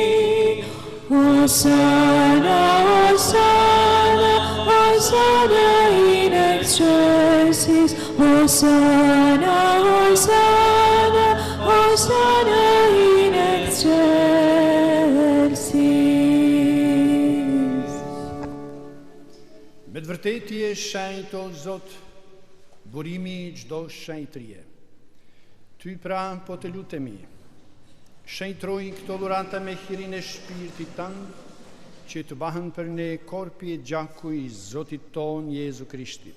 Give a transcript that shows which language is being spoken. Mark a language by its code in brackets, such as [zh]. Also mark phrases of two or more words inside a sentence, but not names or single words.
[la] Hosanna, Hosanna, Hosanna in excelsis, Hosanna, Hosanna, Hosanna in excelsis. [sq] Me të vërtetë ti je shenjtë o Zot, burimi i çdo shenjtërie. Ty pra po të lutemi, shenjtroj këto dhurata me hirin e shpirtit tënd, që të bahën për ne korpi e gjaku i Zotit ton Jezu Krishtit.